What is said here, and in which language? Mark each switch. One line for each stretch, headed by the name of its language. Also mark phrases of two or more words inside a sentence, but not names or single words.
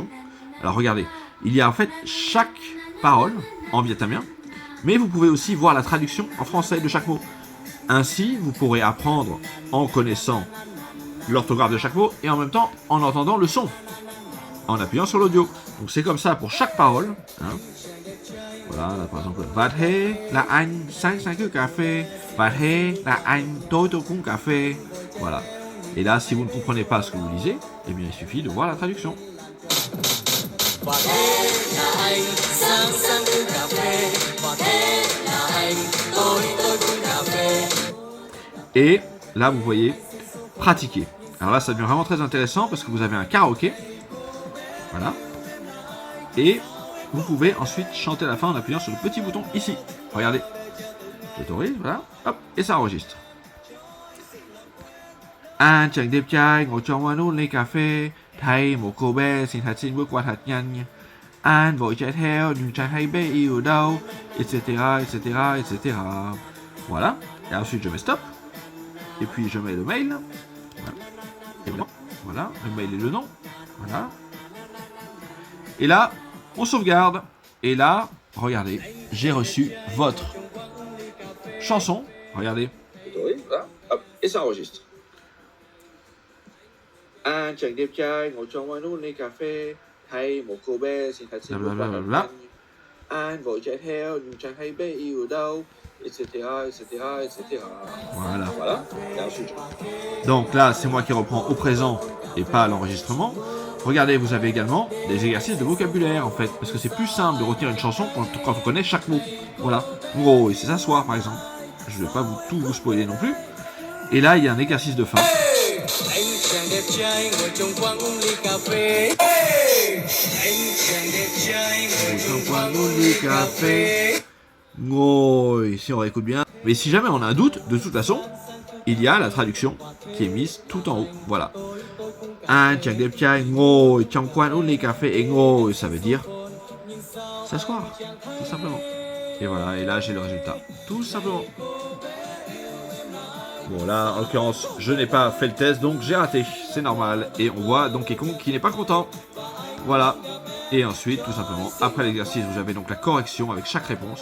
French: Alors regardez, il y a en fait chaque parole en vietnamien, mais vous pouvez aussi voir la traduction en français de chaque mot. Ainsi, vous pourrez apprendre en connaissant l'orthographe de chaque mot et en même temps en entendant le son, en appuyant sur l'audio. Donc c'est comme ça pour chaque parole. Hein. Voilà, là, par exemple,
Vietnamese: Và thế là anh sáng sáng cứ cà phê. Và thế là anh tối tối cũng cà phê.
French: Voilà. Et là, si vous ne comprenez pas ce que vous lisez, eh bien, il suffit de voir la traduction. Et là, vous voyez, pratiquer. Alors là, ça devient vraiment très intéressant parce que vous avez un karaoké. Voilà. Et vous pouvez ensuite chanter à la fin en appuyant sur le petit bouton ici. Regardez. J'autorise, voilà. Hop, et ça enregistre.
Vietnamese: Anh chàng đẹp trai ngồi trong quán uống ly cà phê, thấy một cô bé xinh thật xinh bước qua thật nhanh. Anh vội chạy theo nhưng chẳng hay bé yêu đâu,
French: etc., etc., etc. Voilà. Et ensuite je mets stop. Et puis je mets le mail. Voilà. Et voilà. Le mail et le nom. Voilà. Et là, on sauvegarde. Et là, regardez, j'ai reçu votre chanson. Regardez. Voilà. Hop, et ça enregistre.
Vietnamese: Anh chàng đẹp trai ngồi trong quán uống ly cà phê, thấy một cô bé xinh thật xinh bước qua thật nhanh. Anh vội chạy theo nhưng chẳng hay bé yêu đâu,
French: etc., etc., etc. Voilà. Voilà. Et ensuite, donc là, c'est moi qui reprends au présent et pas à l'enregistrement. Regardez, vous avez également des exercices de vocabulaire en fait, parce que c'est plus simple de retenir une chanson quand on connaît chaque mot. Voilà. Gros, c'est s'asseoir par exemple. Je ne vais pas tout vous spoiler non plus. Et là, il y a un exercice de fin. Ngồi, si on réécoute bien. Mais si jamais on a un doute, de toute façon, il y a la traduction qui est mise tout en haut. Voilà.
Vietnamese: Anh chàng đẹp trai ngồi trong quán uống ly cà phê.
French: Et ngồi, ça veut dire s'asseoir, tout simplement. Et voilà, et là j'ai le résultat, tout simplement. Bon là, en l'occurrence, je n'ai pas fait le test, donc j'ai raté, c'est normal. Et on voit Donkey Kong qui n'est pas content. Voilà. Et ensuite, tout simplement, après l'exercice, vous avez donc la correction avec chaque réponse.